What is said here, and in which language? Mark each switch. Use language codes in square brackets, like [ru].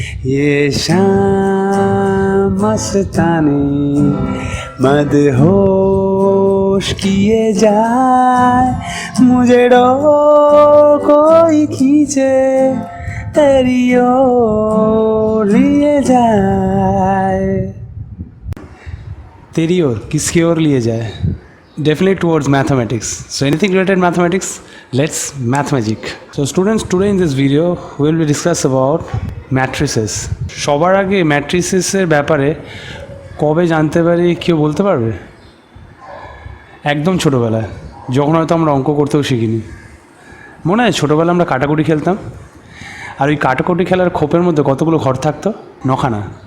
[hi] ये शाम मस्तानी मदहोश किए जाए, मुझे डोर कोई खींचे तेरी ओर लिए जाए। तेरी ओर किसकी ओर लिए जाए? [en] Definitely towards mathematics. So anything related mathematics, let's mathemagic. So students, today in this video we will discuss about matrices. [bn] সবার আগে matrices এর ব্যাপারে কবে জানতে পারি কেউ বলতে পারবে? একদম ছোটোবেলায়, যখন হয়তো আমরা অঙ্ক করতেও শিখিনি। মনে হয় ছোটোবেলায় আমরা কাটাকুটি খেলতাম, আর ওই কাটাকুটি খেলার খোপের মধ্যে কতগুলো ঘর থাকতো? 9খানা।